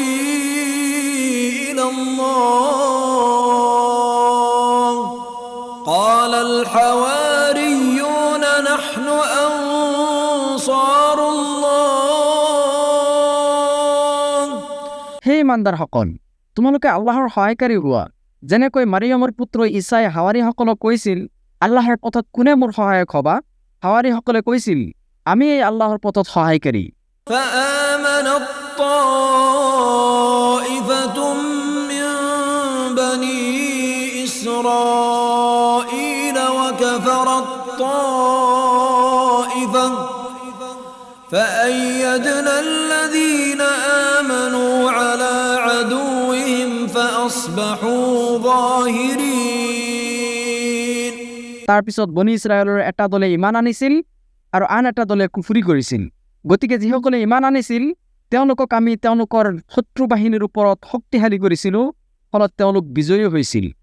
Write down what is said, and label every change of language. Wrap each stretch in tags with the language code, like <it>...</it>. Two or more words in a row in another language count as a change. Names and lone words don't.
<ar>إلى الله قال الحواريون نحن أنصار الله</ar> <as>হে ইমানদাৰসকল তোমালোকে আল্লাহৰ সহায়কাৰী হোৱা যেনেকৈ মাৰিয়মৰ পুত্ৰ ঈসাই হাৱাৰীসকলক কৈছিল আল্লাহৰ পথত কোনে মোৰ সহায়ক হবা হাৱাৰীসকলে কৈছিল আমি এই আল্লাহৰ পথত সহায়কাৰী</as> <ar>فآمنت طائفة من بني إسرائيل وكفرت طائفة فأيدنا الذين آمنوا على عدوهم فأصبحوا ظاهرين</ar> <as>তাৰ পিছত বনি ইছৰাইলৰ এটা দলে ইমান আনিছিল আৰু আন এটা দলে কুফুৰি কৰিছিল। গতিকে যিসকলে ইমান আনিছিল তেওঁলোকক আমি তেওঁলোকৰ শত্ৰু বাহিনীৰ ওপৰত শক্তিশালী কৰিছিলোঁ, ফলত তেওঁলোক বিজয়ী হৈছিল।</as>